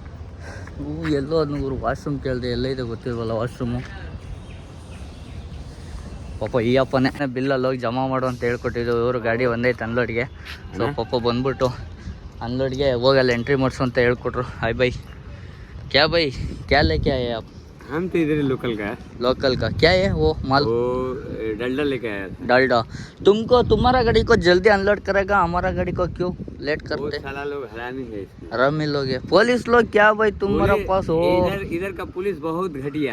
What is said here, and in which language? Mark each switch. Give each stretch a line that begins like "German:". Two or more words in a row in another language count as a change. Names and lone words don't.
Kannada: ಎಲ್ಲೋ ಅದನ್ನ ವಾಶ್ರೂಮ್ ಕೇಳಿದೆ, ಎಲ್ಲ ಇದೆ ಗೊತ್ತಿಲ್ವಲ್ಲ ವಾಶ್ರೂಮು. ಪಾಪ ಈ ಅಪ್ಪನೇ ಬಿಲ್ಲಲ್ಲಿ ಹೋಗಿ ಜಮಾ ಮಾಡು ಅಂತ ಹೇಳ್ಕೊಟ್ಟಿದ್ದು. ಇವರು ಗಾಡಿ ಒಂದೈತೆ ಅನ್ಲೋಡ್ಗೆ. ಸೊ ಪಾಪ ಬಂದ್ಬಿಟ್ಟು ಅನ್ಲೋಡ್ಗೆ ಹೋಗಲ್ಲ ಎಂಟ್ರಿ ಮಾಡಿಸು ಅಂತ ಹೇಳ್ಕೊಟ್ರು.
Hindi: हाय भाई, क्या भाई, क्या लेके आए आप? हम तो इधर ही लोकल का है। लोकल का क्या है वो माल? वो डलडा लेके आया था। डालडा। तुमको तुम्हारा गाड़ी को जल्दी अनलोड करेगा, हमारा गाड़ी को क्यों लेट वो करते? साला लोग हरामी है इसमें। हरामी लोग है। पुलिस लोग क्या भाई तुम्हारा पास हो? इधर इधर का पुलिस बहुत घटिया।